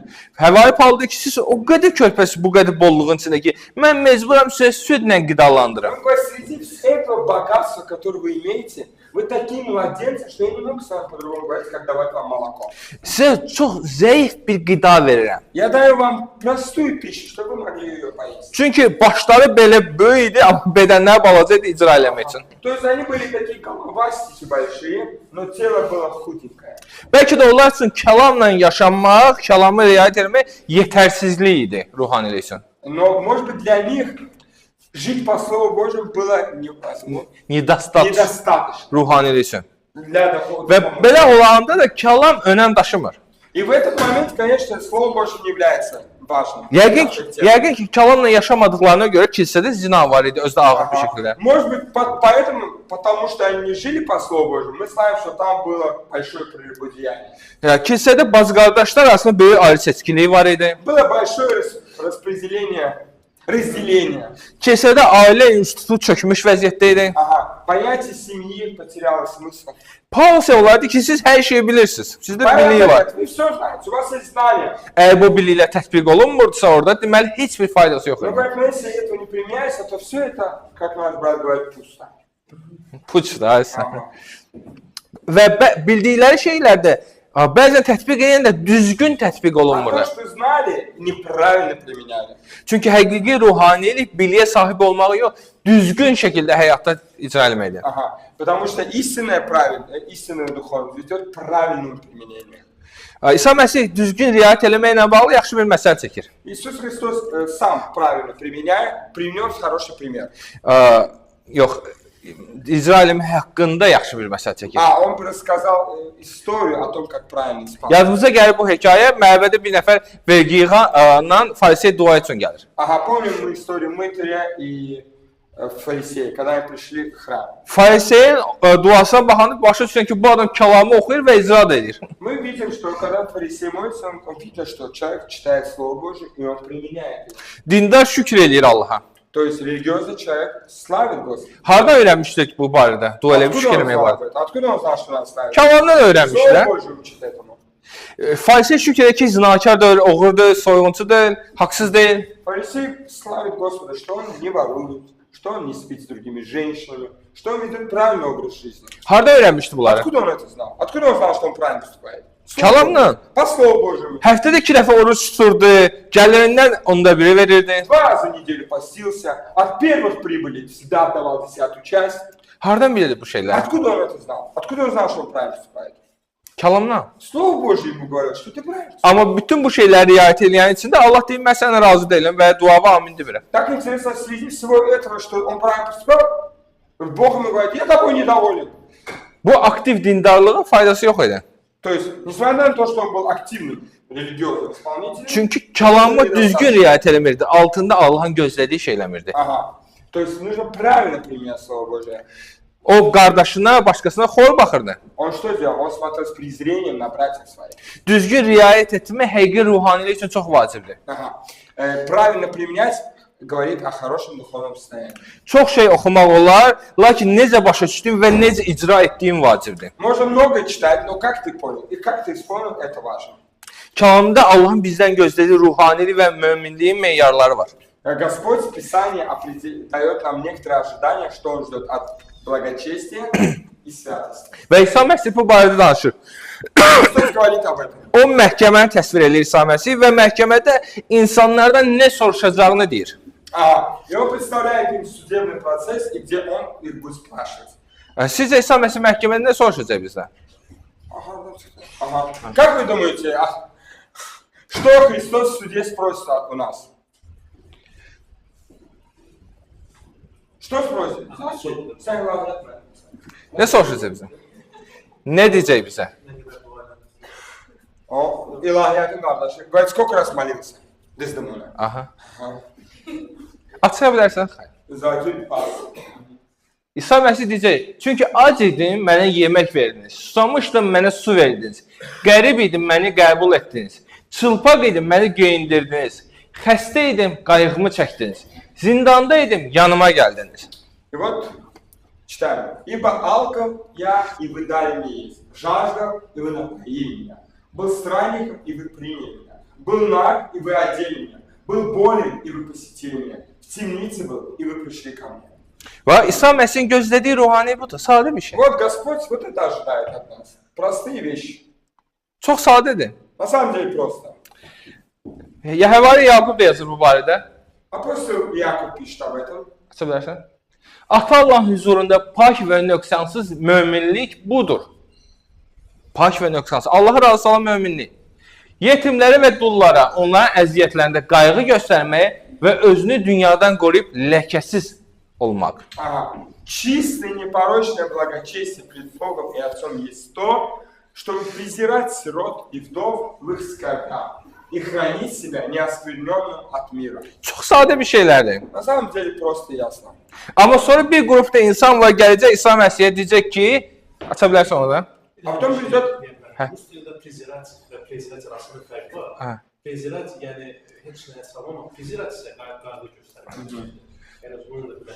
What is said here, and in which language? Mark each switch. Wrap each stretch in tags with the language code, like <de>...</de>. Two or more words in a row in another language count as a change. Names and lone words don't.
<az>Həvari Paul deyir ki, siz o qədər körpəsiz bu qədər bolluğun içində ki, mən məcburam sizə südlə qidalandırım.</az> <ru>Он говорит, среди этого богатства, которое вы имеете, вы такие младенцы, что я не могу с вами по-другому говорить, как давать вам молоко.</ru> <az>Sizə çox zəif bir qida verirəm.</az> <ru>Я даю вам простую пищу, чтобы вы могли ее поесть.</ru> <az>Çünki başları belə böyük idi, amma bədənləri balaca idi icra eləmək üçün.</az> <ru>То есть они были такие головастики большие, но тело было худенькое.</ru> <az>Bəlkə də onlar üçün kəlamla yaşamaq, kəlamı riayət etmək yetərsizlik idi ruhanilik üçün.</az> <ru>Но, может быть, для них жить по Слову Божьему было невозможно.</ru> <az>Недостаточно ruhanilik üçün.</az> <ru>Для духовного.</ru> <az>Və belə olanda da kəlam önəm daşımır.</az> <ru>И в этот момент, конечно, Слово Божье не является важным.</ru> <az>Yəqin ki, kəlamla yaşamadıqlarına görə kilsədə zina var idi, özdə ağır bir şəkildə.</az> <ru>Может быть, поэтому, потому что они не жили по Слову Божьему, мы знаем, что там было большое прелюбодеяние.</ru> <az>Kilsədə bazı qardaşlar arasında böyük ayrı seçkiliyi var idi.</az> <ru>Было большое разделение.</ru> <az>Kilsədə ailə institutu çökmüş vəziyyətdə idi.</az> <ru>Понятие семьи потеряло смысл.</ru> <az>Paul isə onlardı ki, siz hər şeyi bilirsiniz. Sizdə biliyi var.</az> <ru>Вы все знаете, у вас есть знания.</ru> <az>Əgər bu biliklə tətbiq olunmurdsa orada, deməli heç bir faydası yox</az> <ru>Но</ru> <az>idi.</az> <ru>поэтому, если этого не применяется, то все это, как наш брат говорит, пусто.</ru> <az>Puç da. Və bildikləri şeylərdə bəzən tətbiq edən də düzgün tətbiq</az> <ru>А</ru> <az>olunmur.</az> <ru>то, что знали, неправильно применяли.</ru> <az>Çünki həqiqi ruhanilik biliyə sahib olmağı yox, düzgün şəkildə həyatda icra etməkdir.</az> <ru>Потому что истинная духовность ведет к правильному применению.</ru> <az>İsa Məsih düzgün riayət eləməklə bağlı yaxşı bir məsəl çəkir.</az> <ru>Иисус Христос сам правильно применяя, принес хороший пример.</ru> <az>Yox, İsrailin haqqında yaxşı bir məsələ çəkir.</az> <ru>Он рассказал историю о том, как правильно исполнять.</ru> <az>Yadımıza gəlir bu hekayə, məbədə bir nəfər vergi yığanla farisey dua üçün gəlir.</az> <ru>Ага, помним мы историю мытаря и фарисея, когда они пришли в храм.</ru> <az>Fariseyin duasına baxanda başa düşən ki, bu adam kəlamı oxuyur və icra da edir.</az> <ru>Мы видим, что когда фарисей молится, он видит, что человек читает Слово Божие, и он применяет его.</ru> <az>Dindar şükür eləyir Allaha.</az> <ru>То есть религиозный человек славит Господа.</ru> <az>Harda öyrənmişdik bu barədə? Dua eləyib şükür eləmək barədə.</az> <ru>Откуда он знал, что надо славить?</ru> <az>Kəlamdan</az> <ru>Слово</ru> <az>öyrənmişlər.</az> <ru>Божие учит этому.</ru> <az>Farisey şükür edir ki, zinakar deyil, oğur deyil, soyğunçu deyil, haqsız deyil.</az> <ru>Фарисей славит Господа, что он не ворует, что он не спит с другими женщинами, что он ведет правильный образ жизни.</ru> <az>Harda öyrənmişdi bunları?</az> <ru>Откуда он это знал? Откуда он знал, что он правильно поступает?</ru> <az>Kəlamla.</az> <ru>По Слову Божьему.</ru> <az>Həftədə 2 dəfə oruç tuturdu, gəlirindən onda biri verirdi.</az> <ru>2 раза в неделю постился, от первых прибылей всегда отдавал 10-ю часть.</ru> <az>Hardan bilirdi bu şeyləri?</az> <ru>Откуда он это знал? Откуда он знал, что он правильно поступает?</ru> <az>Kəlamla.</az> <ru>Слово Божье ему говорит, что ты правильно поступаешь.</ru> <az>Amma bütün bu şeyləri riayət edən içində Allah deyir, mən sənə razı deyiləm və duava amin demirəm.</az> <ru>Так интересно, в связи всего этого, что он правильно поступал, Бог ему говорит, я тобой недоволен.</ru> <az>Bu aktiv dindarlığın faydası yox idi.</az> <ru>То есть, несмотря на то, что он был активным религиозным исполнителем,</ru> <az>Çünki kəlamı düzgün riayət eləmirdi, altında Allahın gözlədiyi şey eləmirdi.</az> <ru>ага, то есть нужно правильно применять Слово Божие.</ru> <az>O qardaşına, başqasına xor baxırdı.</az> <ru>Он что сделал? Он смотрел с презрением на братьев своих.</ru> <az>Düzgün riayət etmək həqiqi ruhanilik üçün çox vacibdir.</az> <ru>Ага. Правильно применять говорит о хорошем духовном состоянии.</ru> <az>Çox şey oxumaq olar, lakin necə başa düşdüyün və necə icra etdiyin vacibdir.</az> <ru>Можно много читать, но как ты понял и как ты исполнил, это важно.</ru> <az>Kəlamda Allahın bizdən gözlədiyi ruhanilik və möminliyin meyarları var.</az> <ru>Господь в Писании дает нам некоторые ожидания, что Он ждет от благочестия и святости.</ru> <az>Və İsa Məsih bu barədə danışır.</az> <ru>Христос говорит об этом.</ru> <az>O məhkəməni təsvir edir İsa Məsih və məhkəmədə insanlardan nə soruşacağını deyir.</az> <ru>И Он представляет им судебный процесс, и где Он их будет спрашивать.</ru> <az>Sizcə İsa Məsih məhkəmədə nə soruşacaq bizdən?</az> <ru>Ага. Как вы думаете, что Христос в суде спросит у нас? Что спросит? Согласен.</ru> <az>Nə soruşacaq bizdən? Nə deyəcək bizə? О, İlahiyyatın qardaşı.</az> <ru>Говорит, сколько раз молился? Дездемона.</ru> <az>Aha. Açığa bilərsən? Xeyr. Zakir Paz. İsa Məsih deyəcək, çünki ac idim, mənə yemək verdiniz. Susamışdım, mənə su verdiniz. Qərib idim, məni qəbul etdiniz. Çılpaq idim, məni geyindirdiniz. Xəstə idim, qayğımı çəkdiniz. Zindanda idim, yanıma gəldiniz.</az> <ru>И вот читаем. Ибо алкал я, и вы дали мне есть. Жаждал, и вы напоили меня. Был странником, и вы приняли меня. Был наг, и вы одели меня. Был болен, и вы посетили меня. В темнице был, и вы пришли ко мне.</ru> <az>Və İsa Məsihin gözlədiyi ruhani budur, sadə bir şey.</az> <ru>Вот Господь вот это ожидает от нас. Простые вещи.</ru> <az>Çox sadədir.</az> <ru>На самом деле просто.</ru> <az>Yəhəvari Yaqub da yazır bu barədə.</az> <ru>Апостол Яков пишет об этом.</ru> <az>Aça bilərsən? Ata Allahın huzurunda pak və nöqsansız möminlik budur. Pak və nöqsansız. Allaha razı salan möminlik. Yetimlərə və dullara, onların əziyyətlərində qayğı göstərməyə və özünü dünyadan qoruyub ləkəsiz olmaq.</az> <ru>Ага. Чистое, непорочное благочестие пред Богом и Отцом есть то, чтобы презирать сирот и вдов в их скорбях и хранить себя неоскверненным от мира.</ru> <az>Çox sadə bir şeylərdir.</az> <ru>На самом деле просто и ясно.</ru> <az>Amma sonra bir qrupda insan var, gələcək İsa Məsihə deyəcək ki, aça bilərsən onu da?</az> <ru>А потом придет...</ru> <az>Rus dilində prezirać və prezirać arasında fərq var. Prezirać yəni heç nəyə salama, prezirać isə qayğı göstərmək. Yəni bunun da belə.</az>